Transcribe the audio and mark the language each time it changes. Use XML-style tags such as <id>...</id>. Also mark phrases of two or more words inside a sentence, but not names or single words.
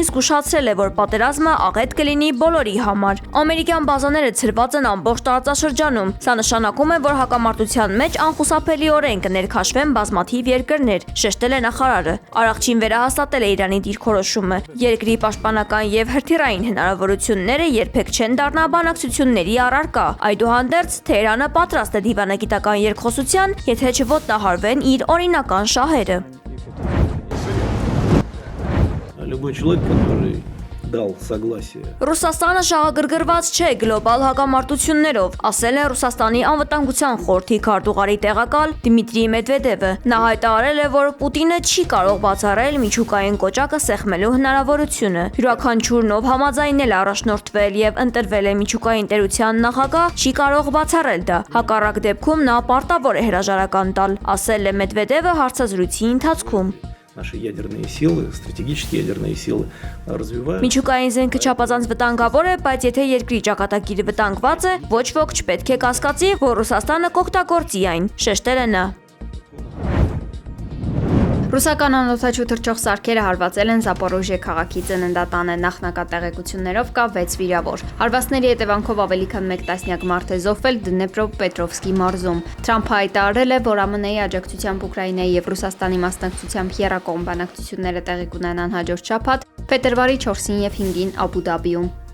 <hy>զգուշացրել է, որ պատերազմը աղետ կլինի բոլորի համար։ Ամերիկյան բազաները ցրված են ամբողջ տարածաշրջանում։ Սա նշանակում է, որ հակամարտության մեջ անխուսափելիորեն կներքաշվեն բազմաթիվ երկրներ, շեշտել է նախարարը։ Արաղչին վերահաստատել է Իրանի դիրքորոշումը։ Երկրի պաշտպանական եւ հրթիռային հնարավորությունները երբեք չեն դառնա բանակցությունների առարկա։ Այդուհանդերձ Թեհրանը պատրաստ է դիվանագիտական երկխոսության, եթե չոտնահարվեն իր օրինական շահերը։</hy> <ru>Любой человек, который дал согласие.</ru> <hy>Ռուսաստանը շահագրգռված չէ գլոբալ հակամարտություններով, ասել է Ռուսաստանի անվտանգության խորհրդի քարտուղարի տեղակալ Դմիտրի Մեդվեդևը։ Նա հայտարարել է, որ Պուտինը չի կարող բացառել միջուկային կոճակը սեղմելու հնարավորությունը։ Յուրաքանչյուր նով համաձայնել առաջնորդվել եւ ընտրվել է միջուկային տերության նախագահ, չի կարող բացառել դա։ Հակառակ դեպքում նա պարտավոր է հրաժարական տալ, ասել է Մեդվեդևը հարցազրույցի ընթացքում։</hy> <ru>Наши ядерные силы, стратегические ядерные силы развивают.</ru> <hy>Միջուկային զենքը չափազանց վտանգավոր է, բայց եթե երկրի ճակատագիրը վտանգված է, ոչ ոք չպետք է կասկածի, որ Ռուսաստանը կօգտագործի այն, շեշտել է նա։ Ռուսական անօդաչու թռչող սարքերը հարվածել են Զապորոժիե քաղաքի ծննդատանը, նախնական տեղեկություններով կա 6 վիրավոր։ Հարվածների հետևանքով ավելի քան 1 տասնյակ մարդ է զոհվել Դնեպրոպետրովսկի մարզում։ Թրամփը հայտարարել է, որ ԱՄՆ-ի աջակցությամբ Ուկրաինայի եւ Ռուսաստանի մասնակցությամբ եռակողմ բանակցությունները տեղի կունենան հաջորդ շաբաթ, փետրվարի 4-ին եւ 5-ին Աբու Դաբիում։</hy>